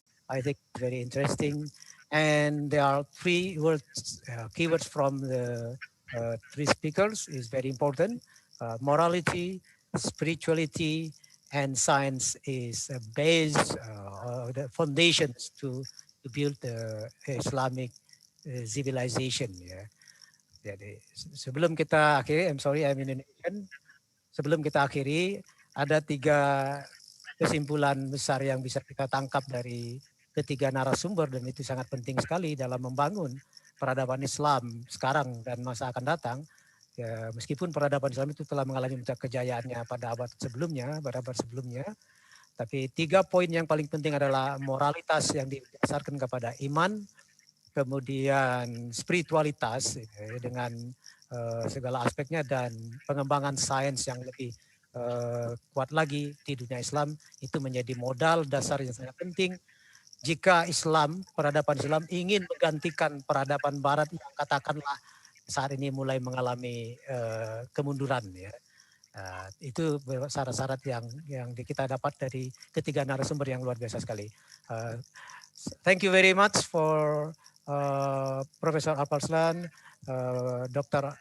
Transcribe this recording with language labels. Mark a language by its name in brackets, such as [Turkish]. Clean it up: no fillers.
[English] I think it's very interesting. And there are three words, keywords from the three speakers is very important. Morality, spirituality, and science is a base, the foundations to build the Islamic civilization. [Indonesian] Ya. Jadi sebelum kita akhiri, [English] I'm sorry, I'm Indonesian. [Indonesian] Sebelum kita akhiri, ada 3 kesimpulan besar yang bisa kita tangkap dari ketiga narasumber, dan itu sangat penting sekali dalam membangun peradaban Islam sekarang dan masa akan datang. Ya, meskipun peradaban Islam itu telah mengalami kejayaannya pada abad sebelumnya, tapi 3 poin yang paling penting adalah moralitas yang didasarkan kepada iman, kemudian spiritualitas dengan segala aspeknya, dan pengembangan sains yang lebih kuat lagi di dunia Islam. Itu menjadi modal dasar yang sangat penting jika peradaban Islam ingin menggantikan peradaban Barat yang katakanlah saat ini mulai mengalami kemunduran. Ya. Itu syarat-syarat yang kita dapat dari ketiga narasumber yang luar biasa sekali. [English] Thank you very much for Professor Alparslan, Dr.